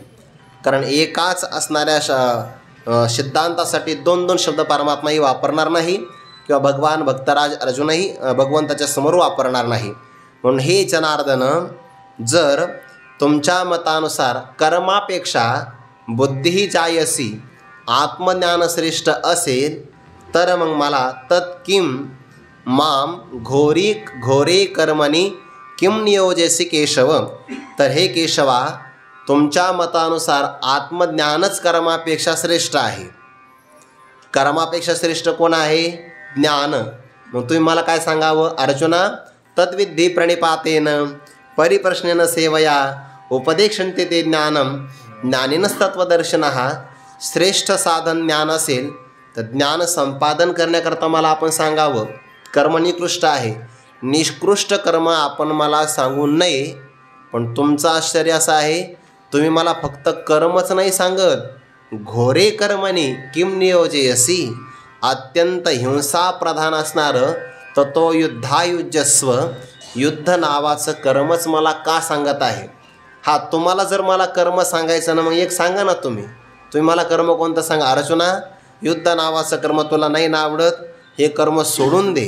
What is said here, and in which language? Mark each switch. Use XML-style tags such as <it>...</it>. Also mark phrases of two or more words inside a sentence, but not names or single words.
<mr>कारण एकाच असणाऱ्या सिद्धांतासाठी दोन दोन शब्द परमात्माही वापरणार नाही, किंवा भगवान भक्तराज अर्जुनही भगवंताच्या समोर वापरणार नाही. म्हणून हे जनार्दन, जर तुमच्या मतानुसार कर्मापेक्षा बुद्धी जायसी आत्मज्ञान श्रेष्ठ असेल, तर मग मला</mr> <sa>तत्किम माम घोरे कर्मणी किम नियोजेसी केशव.</sa> <mr>तर हे केशवा, तुमच्या मतानुसार आत्मज्ञानच कर्मापेक्षा श्रेष्ठ आहे. कर्मापेक्षा श्रेष्ठ कोण आहे? ज्ञान. मग तुम्ही मला काय सांगावं? अर्जुना,</mr> <sa>तद्विद्धी प्रणिपातेन परिप्रश्नेन सेवया उपदेक्षन्ते ते ज्ञानम ज्ञानिनस्तत्वदर्शनः.</sa> <mr>श्रेष्ठ साधन ज्ञान असेल तर ज्ञान संपादन करण्याकरता मला आपण सांगावं. कर्म निकृष्ट आहे, निष्कृष्ट कर्म आपण मला सांगू नये. पण तुमचं आश्चर्य असं आहे, तुम्ही मला फक्त कर्मच नाही सांगत,</mr> <sa>घोरे कर्मणी किम नियोजयसी,</sa> <mr>अत्यंत हिंसा प्रधान असणारं तर युद्धायुज्यस्व, युद्ध नावाचं कर्मच मला का सांगत आहे? हा, तुम्हाला जर मला कर्म सांगायचं ना, मग एक सांगा ना तुम्ही मला कर्म कोणतं सांगा. अर्जुना, युद्ध नावाचं कर्म तुला नाही ना आवडत, हे कर्म सोडून दे.</mr>